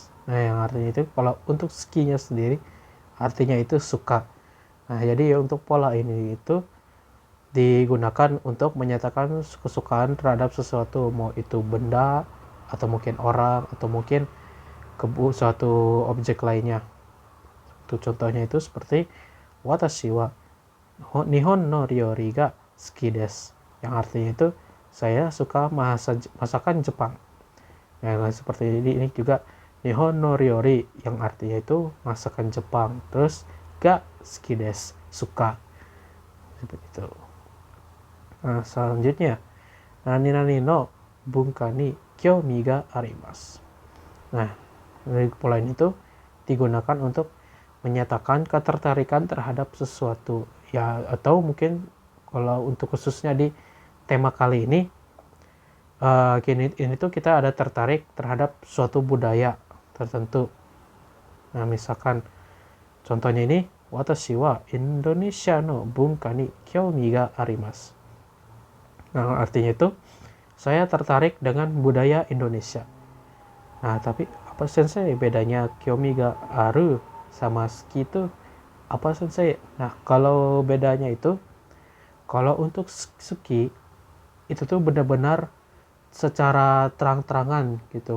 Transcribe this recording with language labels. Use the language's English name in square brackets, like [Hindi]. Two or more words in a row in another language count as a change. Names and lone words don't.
[Indonesian] Nah, yang artinya itu kalau untuk skinya sendiri artinya itu suka. Nah, jadi untuk pola ini itu digunakan untuk menyatakan kesukaan terhadap sesuatu, mau itu benda atau mungkin orang atau mungkin suatu objek lainnya. Untuk contohnya itu seperti [Japanese] 私は日本の料理が好きです [Indonesian] yang artinya itu saya suka masakan Jepang. Nah, seperti ini juga [Japanese] 日本の料理 [Indonesian] yang artinya itu masakan Jepang, terus [Japanese] が好きです [Indonesian] suka seperti itu. Nah, selanjutnya [Japanese] 何の文化に興味があります. [Indonesian] Nah, dari pola ini itu digunakan untuk menyatakan ketertarikan terhadap sesuatu ya, atau mungkin kalau untuk khususnya di tema kali ini ini tuh kita ada tertarik terhadap suatu budaya tertentu. Nah, misalkan contohnya ini [Japanese] 私はインドネシアの文化に興味があります. [Indonesian] Nah, artinya itu saya tertarik dengan budaya Indonesia. Nah, tapi apa sensei bedanya [Japanese] 興味がある [Indonesian] sama suki itu apa sensei? Nah, kalau bedanya itu Kalau untuk suki itu tuh benar-benar secara terang-terangan gitu.